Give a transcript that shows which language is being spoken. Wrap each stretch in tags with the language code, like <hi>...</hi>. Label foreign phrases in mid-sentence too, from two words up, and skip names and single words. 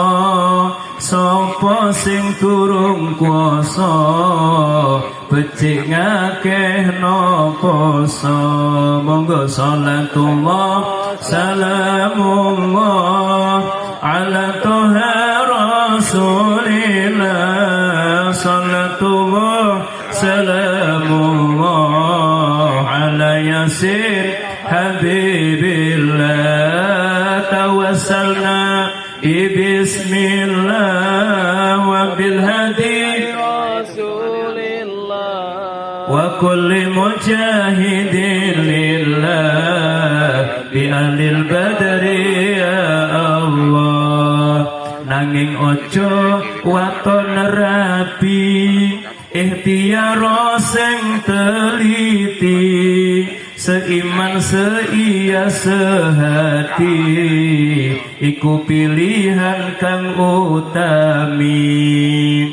<jv>Sapa sing durung kuwasa becik ngakehno poso.</jv> <ar>Monggo صلاة الله سلام الله على طه رسول الله. صلاة الله سلام الله على ياسين حبيب الله. توسلنا بسم الله وبالهادي رسول الله وكل مجاهد لله بأهل البدر يا الله.</ar> <jv>Nanging ojo waton rapi, ikhtiar sing teliti,</jv> <id>seiman seia sehati,</id> <jv>iku pilihan kang utami.</jv>